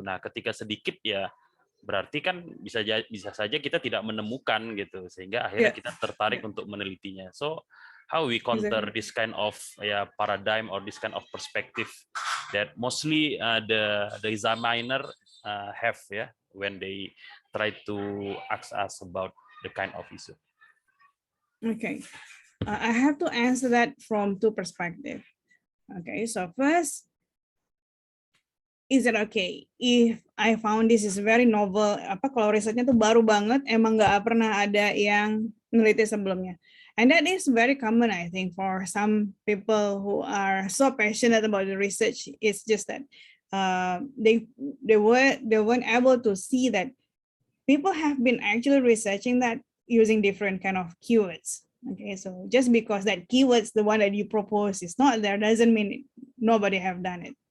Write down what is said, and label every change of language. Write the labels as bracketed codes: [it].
[id] Nah, ketika sedikit ya berarti kan bisa saja kita tidak menemukan gitu, sehingga akhirnya kita tertarik untuk menelitinya. [en] So how we counter this kind of paradigm or this kind of perspective that mostly the examiner have when they try to ask us about the kind of issue. Okay, I have to answer that from two perspectives. Okay, so first, is it okay if I found this is very novel? [id] Kalau risetnya tuh baru banget, emang nggak pernah ada yang meneliti sebelumnya. [en] And that is very common, I think, for some people who are so passionate about the research. It's just that they weren't able to see that people have been actually researching that using different kind of keywords. Okay, so just because that keywords, the one that you propose, is not there, doesn't mean nobody have done it.